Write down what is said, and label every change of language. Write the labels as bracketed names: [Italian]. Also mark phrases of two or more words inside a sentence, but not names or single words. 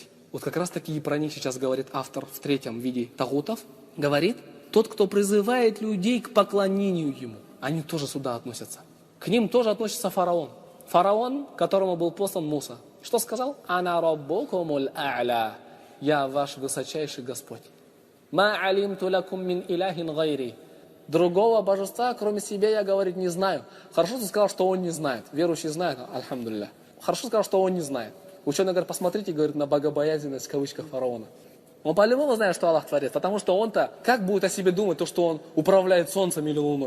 [Russian] Вот как раз таки и про них сейчас говорит автор в 3-м виде тагутов. Говорит, тот, кто призывает людей к поклонению ему, они тоже сюда относятся. К ним тоже относится фараон. Фараон, которому был послан Муса. Что сказал? [Arabic] «أنا ربكم الأعلى». [Russian] Я ваш высочайший Господь. [Arabic] «ما علمت لكم من إله غيري». [Russian] Другого божества, кроме себя, я, говорит, не знаю. Хорошо ты сказал, что он не знает. Верующий знает, альхамдулилля. Хорошо сказал, что он не знает. Ученый говорит, посмотрите, говорит, на богобоязненность в кавычках фараона. Он по-любому знает, что Аллах творит, потому что он-то как будет о себе думать, то, что он управляет солнцем или луной?